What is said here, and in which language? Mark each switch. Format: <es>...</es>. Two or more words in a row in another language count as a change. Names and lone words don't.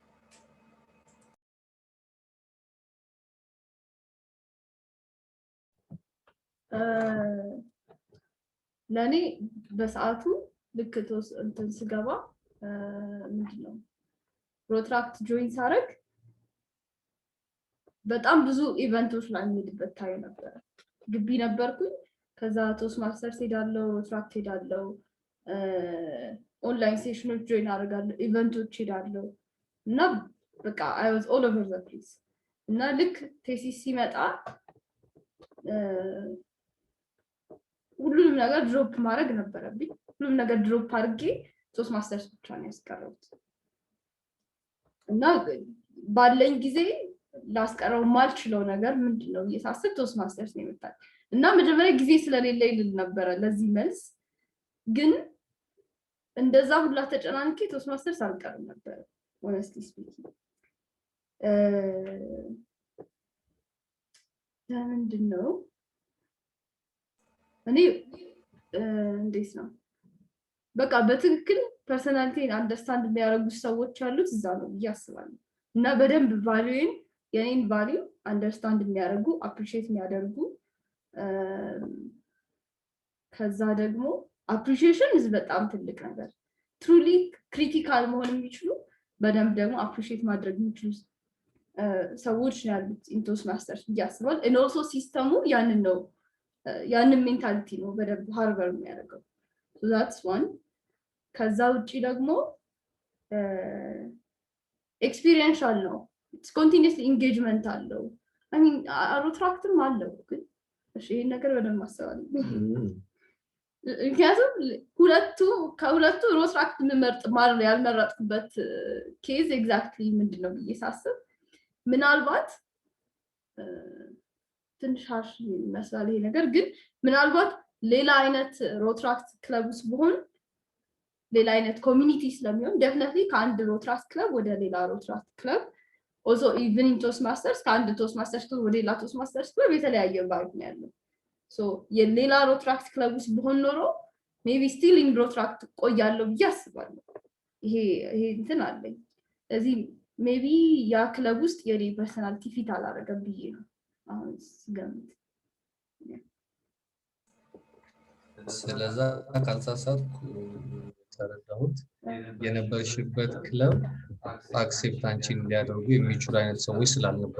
<am>ለኔ በሰዓቱ ልክ እንትን ስገባ ምንድነው ሮትራክት ጆይን ሳረግ በጣም ብዙ ኢቨንቶች ላይ የሚሄድበት ታዩ ነበር ግቢ ነበርኩኝ ከዛ ቶስት ማስተር ሄዳለው ሮትራክት ሄዳለው</am> <en>online sessions</en> <am>ጆይን አደርጋለሁ ኢቨንቶች ሄዳለው እና በቃ</am> <en>I was all over the place</en> <am>እና ልክ ቴሲስ ሲመጣ ሁሉንም ነገር ድሮፕ ማድረግ ነበረብኝ ሁሉንም ነገር ድሮፕ አድርጌ ቶስት ማስተርስ ብቻ ነው ያስቀረውት እና ባለኝ ጊዜ ላስቀረው ማልችለው ነገር ምንድነው እየሳስብ ቶስት ማስተርስ ነው የመጣው እና መጀመሪያ ጊዜ ስለሌለኝ ልል ነበር ለዚህ መልስ ግን እንደዛ ሁላ ተጨናንቄ ቶስት ማስተርስ አልቀርም ነበር</am> <en>honestly speaking</en> <am>ምንድነው እኔ እንዴት ነው በቃ በትክክል</am> <en>personality understand</en> <am>የሚያደርጉ ሰዎች አሉት እዛ ነው ያስባሉ እና በደንብ ቫልዩን የኔን</am> <en>value understand</en> <am>የሚያደርጉ አፕሪሺየት የሚያደርጉ ከዛ ደግሞ አፕሪሺዬሽን በጣም ትልቅ ነገር</am> <en>truly critical</en> <am>መሆን የሚችሉ በደንብ ደግሞ አፕሪሺየት ማድረግ የሚችሉ ሰዎች ያሉት ኢንቶስ ማስተርስ ያስባል</am> <en>and also</en> <am>ሲስተሙ ያንን ሜንታሊቲ ነው በደንብ ሃርበር የሚያደርገው</am> <en>so that's one</en> <am>ከዛ ውጪ ደግሞ ኤክስፒሪየንሻል ነው</am> <en>it's continuous engagement</en> <am>አለው</am> <en>I mean</en> <am>ሮትራክትም አለው ግን እሺ ይሄን ነገር በደንብ ማሰባል ምክንያቱም ከሁለቱ ሮትራክት ምመርጥ ማለት ያልመረጥኩበት</am> <en>case exactly</en> <am>ምንድነው ብዬሳስብ ምናልባት ትንሽ harsh መስላል ይሄ ነገር ግን ምናልባት ሌላ አይነት ሮትራክት ክለብ ውስጥ ቢሆን ሌላ አይነት ኮሚኒቲ ስለሚሆን definitely ከአንድ ሮትራክት ክለብ ወደ ሌላ ሮትራክት ክለብ</am> <en>also even in</en> <am>ቶስት ማስተርስ ከአንድ ቶስት ማስተርስ ወደ ሌላ ቶስት ማስተርስ ክለብ የተለያየ ቫይብ ነው ያለው so የሌላ ሮትራክት ክለብ ውስጥ ቢሆን ኖሮ</am> <en>maybe still in</en> <am>ሮትራክት ቆያለሁ ያስባለሁ ይሄ እንትን አለኝ ስለዚህ maybe ያ ክለብ ውስጥ የኔ</am> <en>personality fit</en> <am>አላደረገም ብዬ ነው አሁን ስገምት ስለዛ ካልተሳሳትኩ ተረዳሁት የነበርሽበት ክለብ አክሴፕት አንቺን እንዲያደርጉ የሚችሉ አይነት ሰዎች ስላልነበሩ</am>